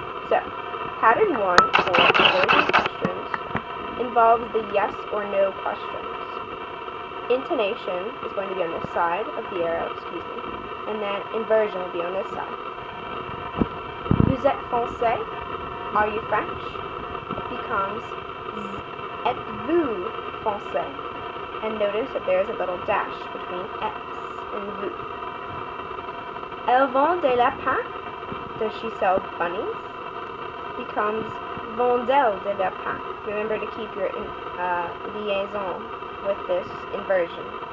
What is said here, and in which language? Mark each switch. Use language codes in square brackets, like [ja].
[en] So, pattern 1 for inversion questions involves the yes or no questions. Intonation is going to be on this side of the arrow, and then inversion will be on this side. [fr] Vous êtes français? [en] Are you French? [fr] Becomes êtes-vous français? [en] And notice that there is a little dash between êtes and vous. [fr] Elle vend des lapins? [en] Does she sell bunnies? Becomes [fr] vend-elle des lapins? [en] Remember to keep your liaison with this inversion.